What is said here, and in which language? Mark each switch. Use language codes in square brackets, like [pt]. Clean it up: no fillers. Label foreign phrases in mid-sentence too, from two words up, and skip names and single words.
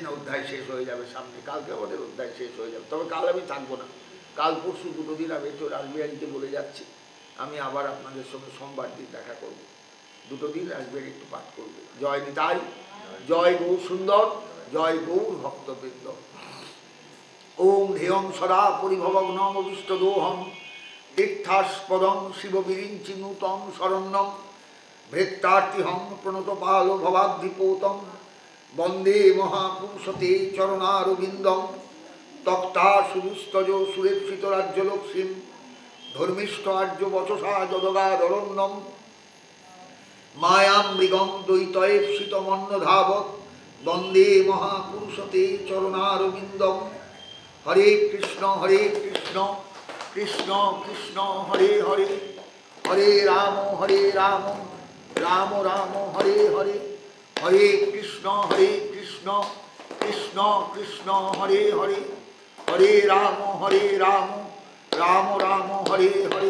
[bn] অধ্যায় শেষ হয়ে যাবে সামনে, কালকে আমাদের অধ্যায় শেষ হয়ে যাবে। তবে কাল আমি থাকবো না, কাল পরশু 2 দিন আমি একটু রাসবিহারীতে বলে যাচ্ছি, আমি আবার আপনাদের সঙ্গে সোমবার দিন দেখা করব। 2 দিন রাসবিহারী একটু পাঠ করবে। জয় নিতাই, জয় গৌর সুন্দর, জয় গৌর ভক্তবৃন্দ। [sa] ওম ধ্যেয়ং সদা পরিভবগ্নম অবিষ্টদোহম তীর্থাস্পদং শিববিরিঞ্চি নূতং শরণ্যম ভৃত্তার্তিহং প্রণতপাল ভবাদ্ধিপোতম বন্দে মহাপুরুষতে চরণারবিন্দম তক্তা সুদুস্তজ সুরেক্ষিত রাজ্যলক্ষ্মীম ধর্মিষ্ঠ আর্য বচসা যদগাদরণ্যম মায়াম মৃগম দ্বৈতয়েপ্সিতমন্নধাবৎ বন্দে মহাপুরুষতে চরণারবিন্দম। হরে কৃষ্ণ কৃষ্ণ কৃষ্ণ হরে হরে হরে রাম রাম রাম হরে হরে হরে কৃষ্ণ কৃষ্ণ কৃষ্ণ হরে হরে হরে রাম রাম রাম হরে হরে।